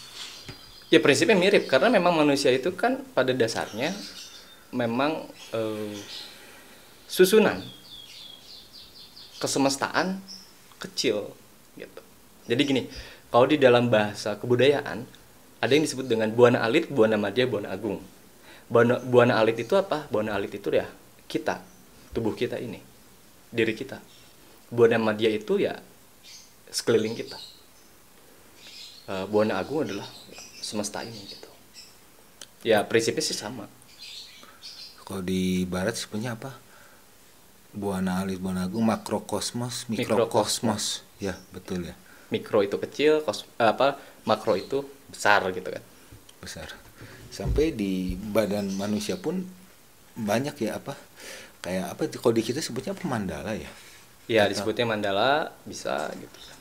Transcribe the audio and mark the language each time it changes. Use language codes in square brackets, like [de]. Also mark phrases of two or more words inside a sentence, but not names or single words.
[id] Ya prinsipnya mirip, karena memang manusia itu kan pada dasarnya memang susunan kesemestaan kecil gitu. Jadi gini, kalau di dalam bahasa kebudayaan ada yang disebut dengan buana alit, buana madya, buana agung. Buana alit itu apa? Buana alit itu ya kita, tubuh kita ini, diri kita. Buana madya itu ya sekeliling kita. Buana agung adalah semesta ini gitu. Ya prinsipnya sih sama. Kalau di barat sebenarnya apa? Buana alit, buana agung, makrokosmos, mikrokosmos. Ya, betul ya. Mikro itu kecil, makro itu besar gitu kan. Besar. Sampai di badan manusia pun banyak ya apa? Kayak apa? Kalau di kita sebutnya apa, mandala ya? Ya disebutnya mandala, bisa gitu.